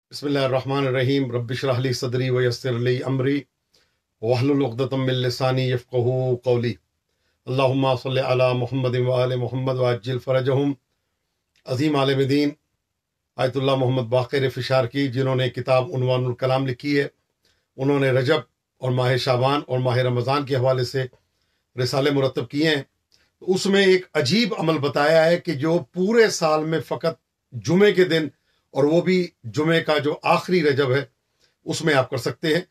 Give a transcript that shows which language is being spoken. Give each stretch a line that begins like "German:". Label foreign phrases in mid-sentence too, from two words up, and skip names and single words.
Arabic: بسم الله الرحمن الرحيم رب اشرح لي صدري ويسر لي أمري واحلل عقدة من لساني يفقهوا قولي اللهم صل على محمد وآل محمد وعجل فرجهم.
Urdu: عظیم عالم دین آیت اللہ محمد باقر فشارکی، جنہوں نے کتاب عنوان الکلام لکھی ہے، انہوں نے رجب اور ماہ شعبان اور ماہ رمضان کے حوالے سے رسالے مرتب کیے ہیں. اس میں ایک عجیب عمل بتایا ہے کہ جو پورے سال میں فقط جمعے کے دن، اور وہ بھی جمعے کا جو آخری رجب ہے، اس میں آپ کر سکتے ہیں.